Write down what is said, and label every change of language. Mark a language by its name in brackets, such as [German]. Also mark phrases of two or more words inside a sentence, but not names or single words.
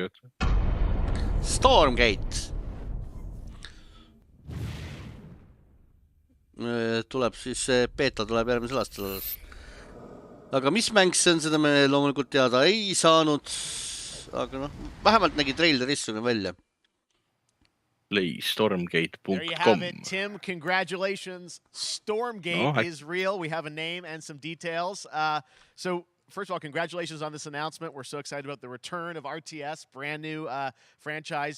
[Estonian] Stormgate. Tuleb siis, beta tuleb järgmisel aastal. Aga mis mäng see on, seda me loomulikult teada ei saanud. Aga noh, vähemalt nägi trailerissune välja. [English] Play stormgate.com. There you have it, Tim. Congratulations. Stormgate is real. We have a name and some details. So, first of all, congratulations on this announcement. We're so excited about the return of RTS, brand new franchise.